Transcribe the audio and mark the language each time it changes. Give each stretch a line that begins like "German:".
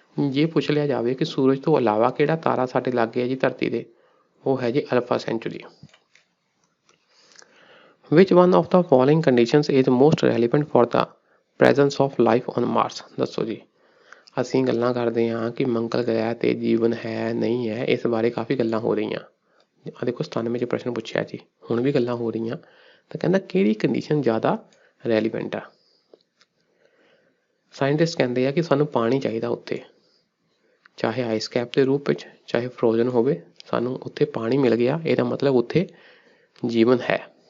Punjabi: ਜੇ ਪੁੱਛ ਲਿਆ ਜਾਵੇ ਕਿ ਸੂਰਜ ਤੋਂ ਇਲਾਵਾ ਕਿਹੜਾ ਤਾਰਾ ਸਾਡੇ ਲਾਗੇ ਹੈ ਜੀ ਧਰਤੀ ਦੇ, ਉਹ ਹੈ ਜੀ alpha sanctuary.
English: Which one of the following conditions is most relevant for the presence of life on Mars?
Punjabi: ਦੱਸੋ ਜੀ, ਅਸੀਂ ਗੱਲਾਂ ਕਰਦੇ ਹਾਂ ਕਿ ਮੰਗਲ ਗ੍ਰਹਿ ਤੇ ਜੀਵਨ ਹੈ ਨਹੀਂ ਹੈ, ਇਸ ਬਾਰੇ ਕਾਫੀ ਗੱਲਾਂ ਹੋ ਰਹੀਆਂ। ਆ ਦੇਖੋ 97 'ਚ ਪ੍ਰਸ਼ਨ ਪੁੱਛਿਆ ਜੀ, ਹੁਣ ਵੀ ਗੱਲਾਂ ਹੋ ਰਹੀਆਂ। ਤਾਂ ਕਹਿੰਦਾ ਕਿਹੜੀ ਕੰਡੀਸ਼ਨ ਜ਼ਿਆਦਾ ਰੈਲੀਵੈਂਟ ਆ? ਸਾਇੰਟਿਸਟ ਕਹਿੰਦੇ ਆ ਕਿ ਸਾਨੂੰ ਪਾਣੀ ਚਾਹੀਦਾ ਉੱਥੇ, ਚਾਹੇ ਆਈਸ ਕੈਪ ਦੇ ਰੂਪ ਵਿੱਚ, ਚਾਹੇ ਫਰੋਜ਼ਨ ਹੋਵੇ, ਸਾਨੂੰ ਉੱਥੇ ਪਾਣੀ ਮਿਲ ਗਿਆ, ਇਹਦਾ ਮਤਲਬ ਉੱਥੇ ਜੀਵਨ ਹੈ।